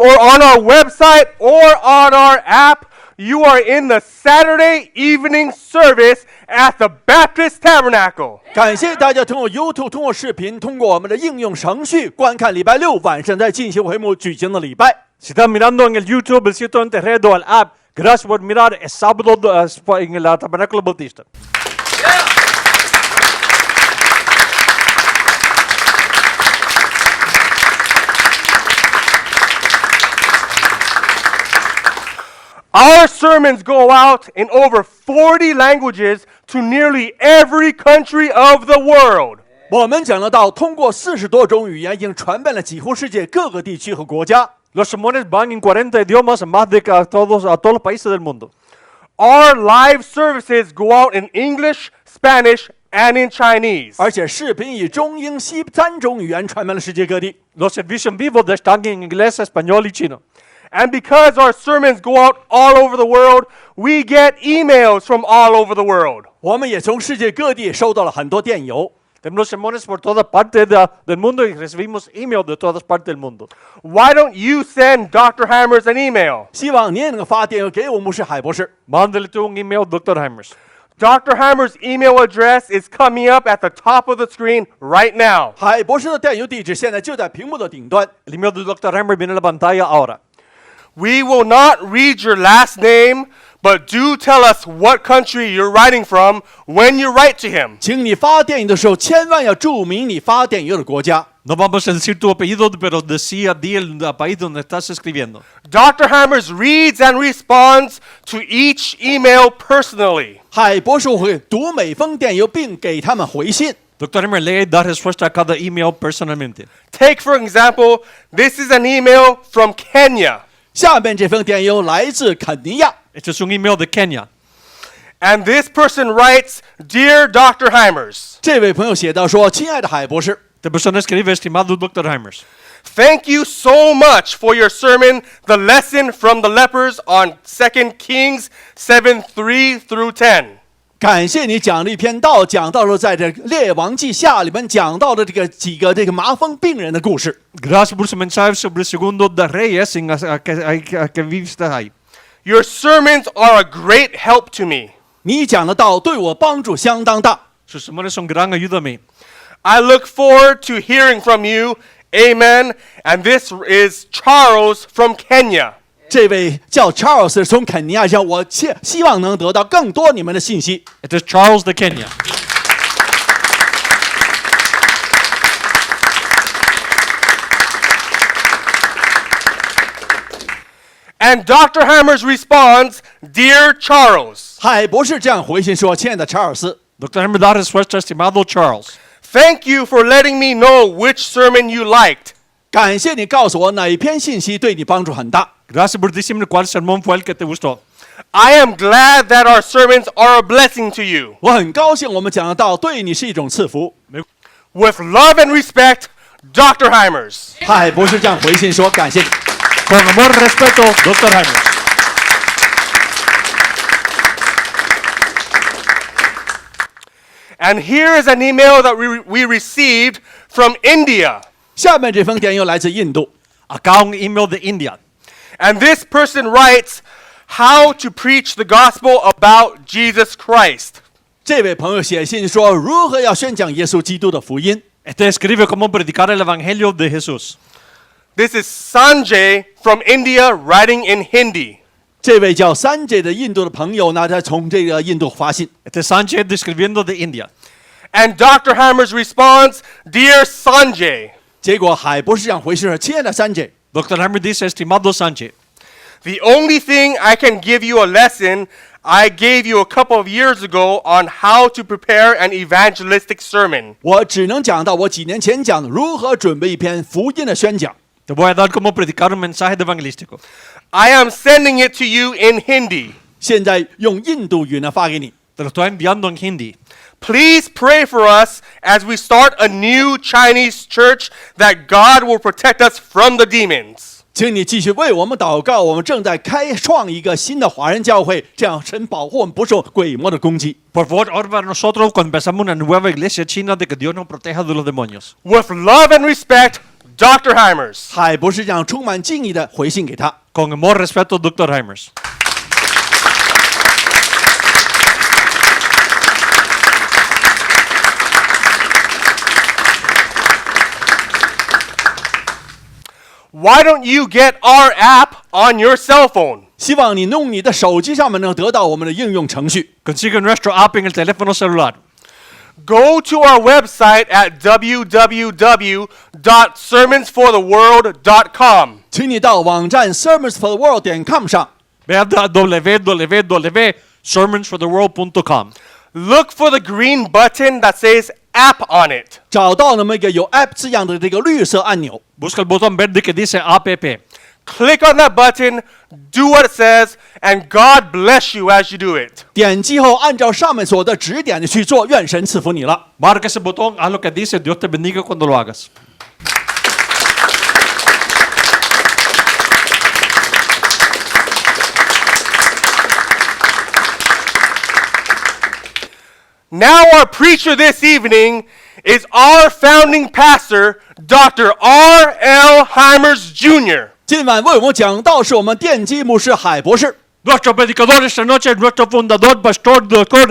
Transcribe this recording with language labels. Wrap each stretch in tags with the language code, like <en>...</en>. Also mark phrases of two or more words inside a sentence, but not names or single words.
<en>or on our website or on our app, you are in the Saturday evening service at the Baptist Tabernacle.</en> <zh>感谢大家通过 YouTube、通过视频、通过我们的应用程序观看礼拜六晚上在进修会幕举行的礼拜。</zh> <es>Si están mirando en el YouTube, el sitio en Terredo, el app, gracias por mirar. Es sábado en el Tabernáculo Bautista.</es> <en>Our sermons go out in over 40 languages to nearly every country of the world.</en> <zh>我们讲的道通过40多种语言，已经传遍了几乎世界各个地区和国家。</zh> <es>Los sermones van en 40 idiomas, más de a todos los países del mundo.</es> <en>Our live services go out in English, Spanish, and in Chinese.</en> <zh>而且视频以中英西3种语言传遍了世界各地。</zh> <es>Los servicios en vivo están en inglés, español y chino.</es> <en>And because our sermons go out all over the world, we get emails from all over the world.</en> <zh>我们也从世界各地收到了很多电邮。</zh> <es>Tenemos sermones por toda parte del mundo y recibimos email de todas partes del mundo.</es> <en>Why don't you send Dr. Hymers an email?</en> <zh>希望您也能够发电邮给我牧师海博士。</zh> <es>Mándale tú un email, Dr. Hymers.</es> <en>Dr. Hymers' email address is coming up at the top of the screen right now.</en> <zh>海博士的电邮地址现在就在屏幕的顶端。</zh> <es>El email de Dr. Hymers viene en la pantalla ahora.</es> <en>We will not read your last name, but do tell us what country you're writing from when you write to him.</en> <zh>请你发电邮的时候，千万要注明你发电邮的国家。</zh> <es>No vamos a decir tu apellido, pero di el país donde estás escribiendo.</es> <en>Dr. Hymers reads and responds to each email personally.</en> <zh>海博士会读每封电邮，并给他们回信。</zh> <es>Dr. Hymers lee y da respuesta a cada email personalmente.</es> <en>Take, for example, this is an email from Kenya.</en> <zh>下面这封电邮来自肯尼亚。</zh> <es>Este es un email de Kenia.</es> <en>And this person writes, Dear Dr. Hymers,</en> <zh>这位朋友写道说：“亲爱的海博士，</zh> <es>Esta persona escribe, estimado Dr. Hymers.</es> <en>thank you so much for your sermon, The Lesson from the Lepers on 2 Kings 7:3 through 10.</en> <zh>感谢你讲了一篇道，讲到了在这《列王记下》里面讲到的几个麻风病人的故事。</zh> <es>Gracias por su mensaje sobre el segundo de Reyes que viste ahí.</es> <en>Your sermons are a great help to me.</en> <zh>你讲的道对我帮助相当大。</zh> <es>Sus sermones son gran ayuda a mí.</es> <en>I look forward to hearing from you. Amen. And this is Charles from Kenya.</en> <zh>这位叫 Charles 从肯尼亚乡，我希望能得到更多你们的信息。</zh> <es>Este es Charles de Kenia.</es> <en>And Dr. Hymers responds, Dear Charles,</en> <zh>海博士这样回信说：“亲爱的查尔斯，</zh> <es>Dr. Hymers da respuesta, estimado Charles.</es> <en>thank you for letting me know which sermon you liked.</en> <zh>感谢你告诉我哪一篇信息对你帮助很大。</zh> <es>Gracias por decirme cuál sermón fue el que te gustó.</es> <en>I am glad that our sermons are a blessing to you.</en> <zh>我很高兴我们讲的道对你是一种赐福。”</zh> <en>With love and respect, Dr. Hymers.</en> <zh>海博士这样回信说：“感谢你。”</zh> <es>Con amor y respeto, Dr. Hymers.</es> <en>And here is an email that we received from India.</en> <zh>下面这封电邮来自印度，</zh> <es>Acá un email de India.</es> <en>And this person writes, How to preach the gospel about Jesus Christ.</en> <zh>这位朋友写信说如何要宣讲耶稣基督的福音。</zh> <es>Este escribe cómo predicar el evangelio de Jesús.</es> <en>This is Sanjay from India writing in Hindi.</en> <zh>这位叫Sanjay的印度的朋友呢，他从这个印度发信。</zh> <es>Este es Sánchez escribiendo de India.</es> <en>And Dr. Hymers responds, Dear Sanjay,</en> <zh>结果海博士这样回信说：“亲爱的Sanjay，</zh> <es>Dr. Hymers dice, estimado Sánchez.</es> <en>The only thing I can give you a lesson I gave you a couple of years ago on how to prepare an evangelistic sermon.</en> <zh>我只能讲到我几年前讲的如何准备一篇福音的宣讲。</zh> <es>Te voy a dar cómo predicar un mensaje evangelístico.</es> <en>I am sending it to you in Hindi.</en> <zh>现在用印度语呢发给你。</zh> <es>Te lo estoy enviando en hindi.</es> <en>Please pray for us as we start a new Chinese church that God will protect us from the demons.</en> <zh>请你继续为我们祷告，我们正在开创一个新的华人教会，这样神保护我们不受鬼魔的攻击。</zh> <es>Por favor, ora para nosotros cuando empezamos una nueva iglesia china de que Dios nos proteja de los demonios.</es> <en>With love and respect, Dr. Hymers.</en> <zh>海博士这样充满敬意的回信给他。</zh> <es>Con amor, respeto, Dr. Hymers.</es> <en>Why don't you get our app on your cell phone?</en> <zh>希望你弄你的手机上面能得到我们的应用程序。</zh> <es>Consigue nuestro app en el teléfono celular.</es> <en>Go to our website at www.sermonsfortheworld.com.</en> <zh>请你到网站 sermonsfortheworld.com 上，</zh> <es>Ve a www.sermonsfortheworld.com.</es> <en>Look for the green button that says app on it.</en> <zh>找到那么一个有 app 字样的这个绿色按钮，</zh> <es>Busca el botón verde que dice APP.</es> <en>Click on that button, do what it says, and God bless you as you do it.</en> <zh>点击后按照上面所的指点的去做，愿神赐福你了。</zh> <es>Marca ese botón, haz lo que dice, Dios te bendiga cuando lo hagas.</es> <en>Now our preacher this evening is our founding pastor, Dr. R.L. Hymers Jr.</en> <zh>今晚为我们讲道是我们奠基牧师海博士。</zh> <es>Nuestro predicador esta noche es nuestro fundador, Pastor Dr.</es>